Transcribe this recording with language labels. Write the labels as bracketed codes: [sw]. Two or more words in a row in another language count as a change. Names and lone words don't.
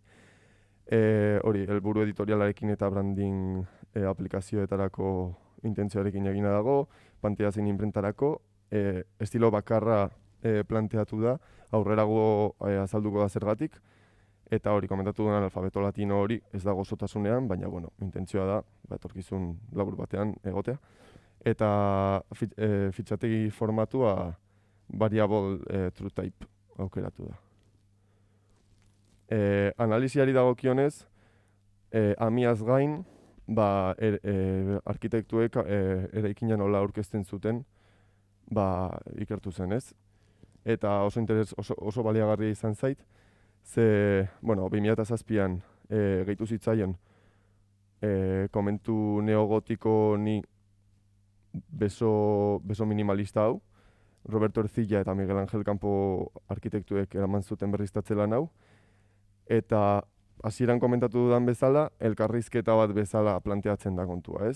[eu] Hori, helburu editorialarekin eta branding aplikazioetarako intentzioarekin egina dago, pantalla zein imprentarako, estilo bakarra planteatu da, aurrerago azalduko da zergatik, eta hori komentatu duan alfabeto latino hori ez dago osotasunean, baina intentzioa da, etorkizun labur batean egotea. Eta fitxategi formatua [en] variable true type [eu] aukeratu da. Analiziari dagokionez, amiaz gain, arkitektuek eraikina nola aurkezten zuten ikertu zen, ez? Eta oso baliagarria izan zait, ze, 2007an gehitu zitzaion komentu neogotiko ni beso minimalista hau, Roberto Ercilla eta Miguel Ángel Campo arkitektuek eraman zuten berriztatze lan hau, eta hasieran komentatu dudan bezala, elkarrizketa bat bezala planteatzen da kontua, ez?